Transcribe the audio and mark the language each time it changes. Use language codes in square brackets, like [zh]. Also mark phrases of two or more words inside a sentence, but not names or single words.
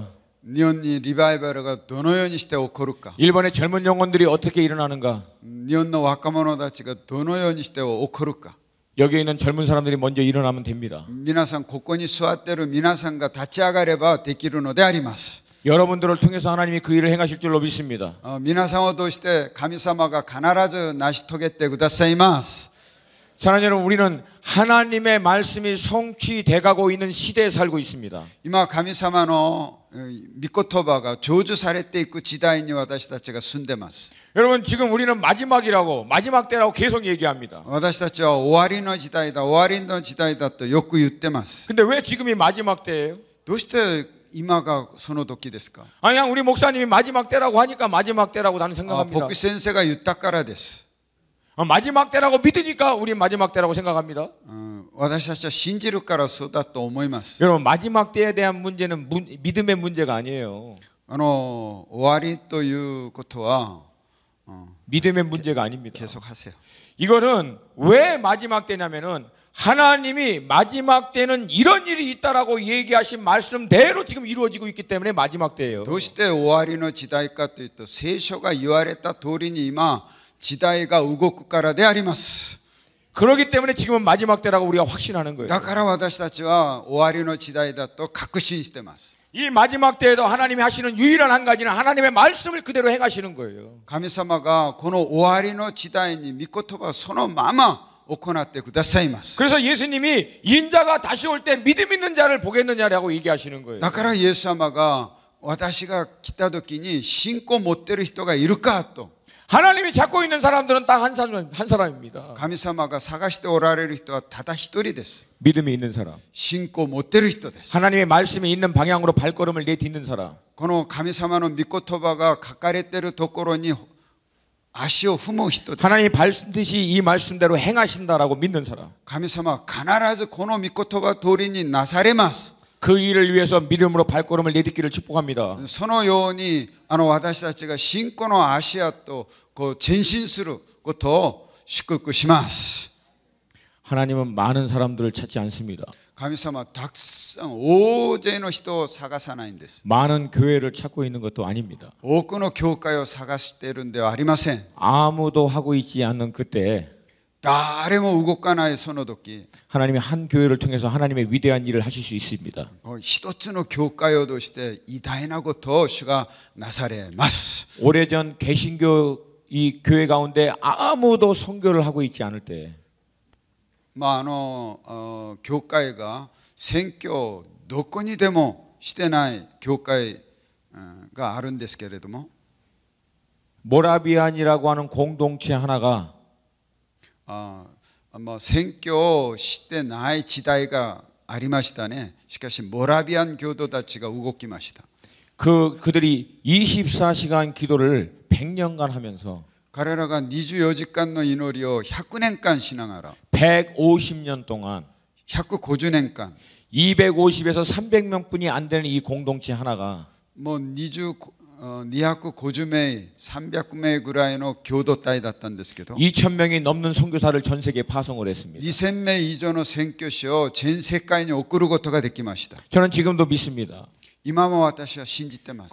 [ja] 日本にリバイバルがどのようにして起こるか。 [ko] 일본의 젊은 영혼들이 어떻게 일어나는가? [ja] 日本の若者たちがどのようにして起こるか。 [ko] 여기에 있는 젊은 사람들이 먼저 일어나면 됩니다. [ja] 皆さんここに座っている皆さんが立ち上がればできるのであります。 [ko] 여러분들을 통해서 하나님이 그 일을 행하실 줄로 믿습니다. [ja] 皆さんを通して神様が必ず成し遂げてくださいます。 [ko] 사랑하는 여러분, 우리는 하나님의 말씀이 성취돼 가고 있는 시대에 살고 있습니다. [ja] 今神様の御言葉が成就されていく時代に私たちが住んでます。 [ko] 여러분, 지금 우리는 마지막 때라고 계속 얘기합니다. [ja] 私たちは終わりの時代だ、終わりの時代だとよく言ってます。 [ko] 근데 왜 지금이 마지막 때예요? [ja] どうして今がその時ですか？ [ko] 그냥 우리 목사님이 마지막 때라고 하니까 마지막 때라고 나는 생각합니다. [ja] 牧師先生が言ったからです。 [ko] 마지막 때라고 믿으니까 우리 마지막 때라고 생각합니다. [ja] 私たちは信じるからそうだと思います。 [ko] 여러분, 마지막 때에 대한 문제는 믿음의 문제가 아니에요. [ja] 終わりということは [ko] 믿음의 문제가 아닙니다. 계속하세요. 이거는 왜 마지막 때냐면은 하나님이 마지막 때는 이런 일이 있다라고 얘기하신 말씀대로 지금 이루어지고 있기 때문에 마지막 때예요. [ja] どうして終わりの時代かというと、聖書が言われた通りに今時代が動くからであります。 [ko] 그렇기 때문에 지금은 마지막 때라고 우리가 확신하는 거예요. [ja] だから私たちは終わりの時代だと確信してます。 [ko] 이 마지막 때에도 하나님이 하시는 유일한 한 가지는 하나님의 말씀을 그대로 행하시는 거예요. [ja] 神様がこの終わりの時代に御言葉をそのまま行ってくださいます。 [ko] 그래서 예수님이 인자가 다시 올 때 믿음 있는 자를 보겠느냐라고 얘기하시는 거예요. [ja] だからイエス様が私が来た時に信仰を持っている人がいるかと。 [ko] 하나님이 찾고 있는 사람들은 딱 한 사람입니다. [ja] 神様が探しておられる人はただ一人です。 [ko] 믿음이 있는 사람. [ja] 信仰を持っている人です。 [ko] 하나님의 말씀이 있는 방향으로 발걸음을 내딛는 사람. [ja] この神様の御言葉が書かれているところに足を踏む人です。 [ko] 하나님이 반드시 이 말씀대로 행하신다라고 믿는 사람. [ja] 神様は必ずこの御言葉通りになされます。 [ko] 그 일을 위해서 믿음으로 발걸음을 내딛기를 축복합니다. [ja] そのように私たちが信仰の足跡を前進することを祝福します。 [ko] 하나님은 많은 사람들을 찾지 않습니다. [ja] 神様はたくさん大勢の人を探さないんです。 [ko] 많은 교회를 찾고 있는 것도 아닙니다. [ja] 多くの教会を探しているんではありません。 [ko] 아무도 하고 있지 않는 그때 [ja] 誰も動かないその時、 [ko] 하나님이 한 교회를 통해서 하나님의 위대한 일을 하실 수 있습니다. [ja] 一つの教会を通して偉大なことを主がなされます。 [ko] 오래전 개신교 이 교회 가운데 아무도 선교를 하고 있지 않을 때 [ja] 教会が宣教どこにでもしてない教会があるんですけれども、 [ko] 모라비안이라고 하는 공동체 하나가 [ja] 宣教をしてない時代がありましたね。しかしモラビアン教徒たちが動きました。 [ko] 그들이 24시간 기도를 100년간 하면서 [ja] 彼らが24時間の祈りを100年間しながら [ko] 150년 동안 [ja] 150年間 [ko] 250에서 300명뿐이 안 되는 이 공동체 하나가 [ja] もう250名、300名ぐらいの共同体だったんですけど、 [ko] 2,000명이 넘는 선교사를 전 세계에 파송을 했습니다. [ja] 2000 名以上の宣教師を全世界に送ることができました。 [ko] 저는 지금도 믿습니다. [ja] 今も私は信じてます。